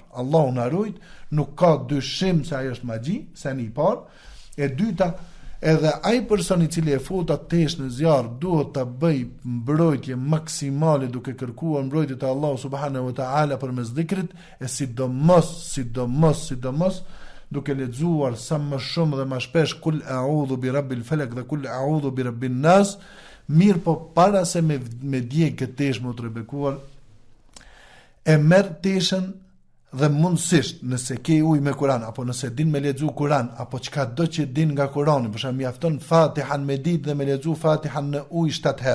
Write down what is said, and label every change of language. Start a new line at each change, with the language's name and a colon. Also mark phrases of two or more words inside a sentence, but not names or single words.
Albanian: Allahu na ruaj, nuk ka dyshim se ajo është magji, se një parë, e dyta, edhe ai person i cili e fut atë tesh në zjarr duhet ta bëj mbrojtje maksimale duke kërkuar mbrojtje te Allahu
Arabic: سبحانه وتعالى
Albanian: përmes dhikrit, e sidomos duke lexuar sa më shumë dhe më shpesh
Arabic: قل أعوذ برب الفلق
Albanian: dhe
Arabic: قل أعوذ برب الناس,
Albanian: mirë po para se me djeg këtë tesh më të rebekuar, e merr teshën dhe mundësisht nëse ke ujë me Kur'an apo nëse din me lexu Kur'an apo çka do që din nga Kur'ani, për shembull mjafton Fatihan me ditë dhe me lexu Fatihan në ujë 7 herë.